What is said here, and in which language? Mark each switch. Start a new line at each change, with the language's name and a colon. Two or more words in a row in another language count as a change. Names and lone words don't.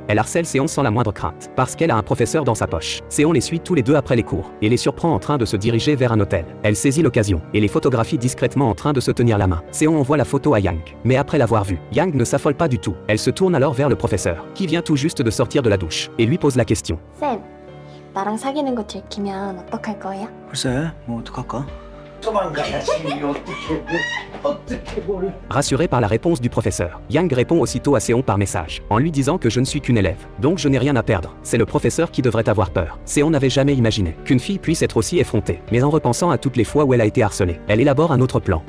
French: Elle harcèle Seon sans la moindre crainte, parce qu'elle a un professeur dans sa poche. Seon les suit tous les deux après les cours et les surprend en train de se diriger vers un hôtel. Elle saisit l'occasion et les photographie discrètement en train de se tenir la main. Seon envoie la photo à Yang, mais après l'avoir vue, Yang ne s'affole pas du tout. Elle se tourne alors vers le professeur, qui vient tout juste de sortir de la douche, et lui pose la question.
Korean: 쌤, 나랑 사귀는 거 들키면 어떡할 거예요? 글쎄, 뭐 어떡할까?
French: Rassuré par la réponse du professeur, Yang répond aussitôt à Seon par message, en lui disant que je ne suis qu'une élève, donc je n'ai rien à perdre. C'est le professeur qui devrait avoir peur. Seon n'avait jamais imaginé qu'une fille puisse être aussi effrontée, mais en repensant à toutes les fois où elle a été harcelée, elle élabore un autre plan.